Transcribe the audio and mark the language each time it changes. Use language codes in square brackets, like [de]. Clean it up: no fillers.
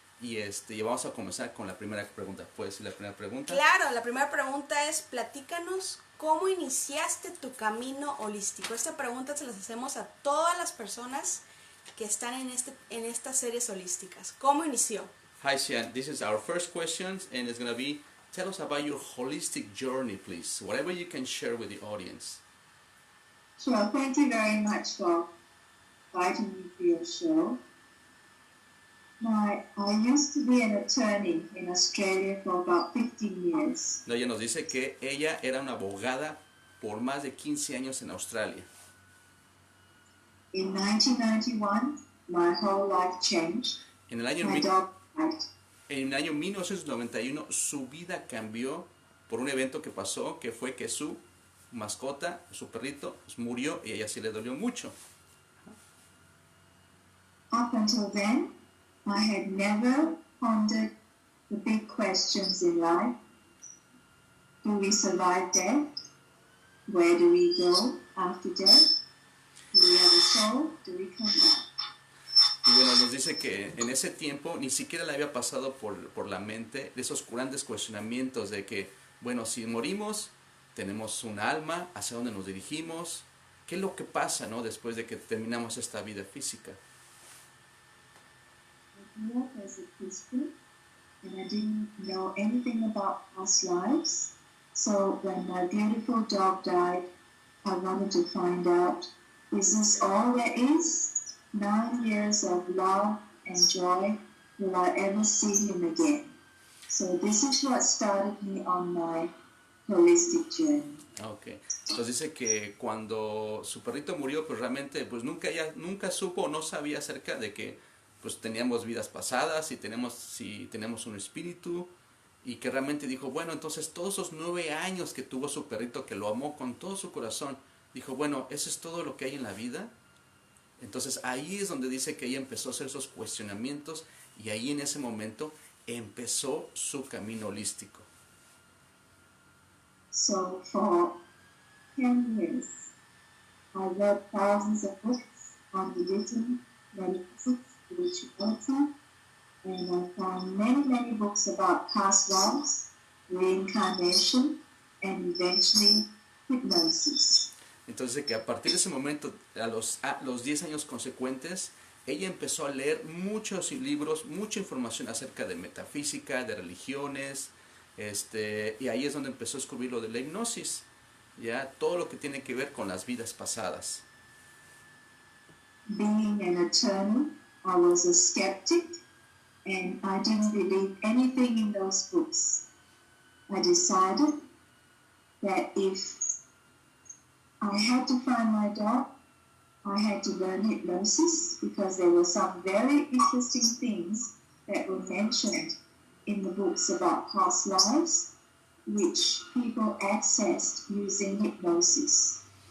[es] Y vamos a comenzar con la primera pregunta. ¿Puedes decir la primera pregunta? Claro, la primera pregunta es, platícanos cómo iniciaste tu camino holístico. Esta pregunta se las hacemos a todas las personas que están en estas series holísticas. ¿Cómo inició? [en] Hi, Xian. This is our first question, and it's going to be, tell us about your holistic journey, please. Whatever you can share with the audience. Sure. Thank you very much for inviting me to your show. I used to be an attorney in Australia for about 15 years. [es] Ella nos dice que ella era una abogada por más de 15 años en Australia. [en] In 1991, my whole life changed. [es] En el año, [en] My dog died. [es] en el año 1991 su vida cambió por un evento que pasó, que fue que su mascota, su perrito, murió y a ella sí le dolió mucho. [en] Up until then, I had never pondered the big questions in life. Do we survive death? Where do we go after death? Do we have a soul? Do we come back? [es] Y bueno, nos dice que en ese tiempo ni siquiera le había pasado por la mente esos grandes cuestionamientos de que, bueno, si morimos, tenemos un alma, hacia dónde nos dirigimos, qué es lo que pasa, ¿no?, después de que terminamos esta vida física. [en] I grew up as a Christian, and I didn't know anything about past lives. So when my beautiful dog died, I wanted to find out, is this all there is? 9 years of love and joy, will I ever see him again? So this is what started me on my holistic journey. Okay. [es] Entonces dice que cuando su perrito murió, pues realmente pues nunca supo o no sabía acerca de que pues teníamos vidas pasadas, si tenemos un espíritu, y que realmente dijo, bueno, entonces todos esos 9 años que tuvo su perrito, que lo amó con todo su corazón, dijo, bueno, ¿eso es todo lo que hay en la vida? Entonces ahí es donde dice que ella empezó a hacer esos cuestionamientos, y ahí en ese momento empezó su camino holístico. [en] So for 10 years, I read thousands of books on religion, metaphysics, spirituality, and I found many books about past lives, reincarnation, and eventually hypnosis. [es] Entonces que a partir de ese momento, a los 10 años consecuentes, ella empezó a leer muchos libros, mucha información acerca de metafísica, de religiones, y ahí es donde empezó a descubrir lo de la hipnosis, ya todo lo que tiene que ver con las vidas pasadas. [en] Being an attorney, I was a skeptic, and I didn't believe anything in those books. I decided that if I had to find my dog, I had to learn hypnosis, because there were some very interesting things that were mentioned in the books about past lives, which people accessed using hypnosis.